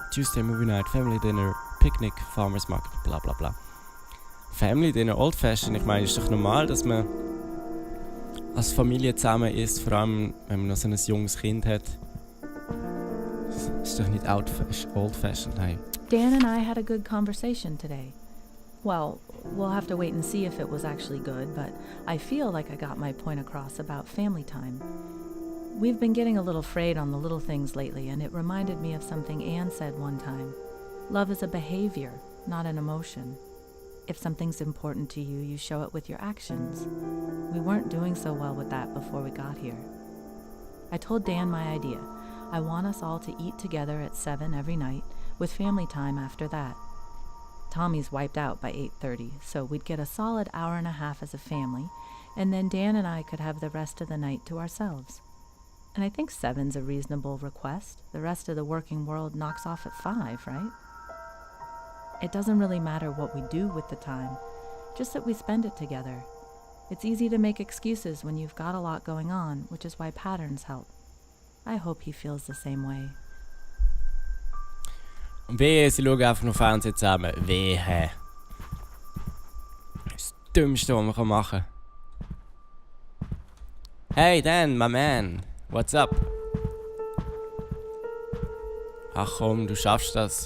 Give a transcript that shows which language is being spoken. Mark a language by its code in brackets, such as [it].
[en] Tuesday movie night, family dinner, picnic, farmers market, bla bla bla. Family dinner, old fashioned, [de] ich meine, ist doch normal, dass man als Familie zusammen isst, vor allem wenn man noch so ein junges Kind hat. Ist doch nicht old fashioned, nein. [en] Dan and I had a good conversation today. Well, we'll have to wait and see if it was actually good, but I feel like I got my point across about family time. We've been getting a little frayed on the little things lately, and it reminded me of something Anne said one time. Love is a behavior, not an emotion. If something's important to you, you show it with your actions. We weren't doing so well with that before we got here. I told Dan my idea. I want us all to eat together at 7 every night, with family time after that. Tommy's wiped out by 8:30, so we'd get a solid hour and a half as a family, and then Dan and I could have the rest of the night to ourselves. And I think 7's a reasonable request. The rest of the working world knocks off at 5, right? It doesn't really matter what we do with the time, just that we spend it together. It's easy to make excuses when you've got a lot going on, which is why patterns help. I hope he feels the same way. [de] Wehe, sie schauen einfach noch Fernsehen zusammen. Wehe. Das Dümmste, was man machen kann. [en] Hey Dan, my man. What's up? [de] Ach komm, du schaffst das.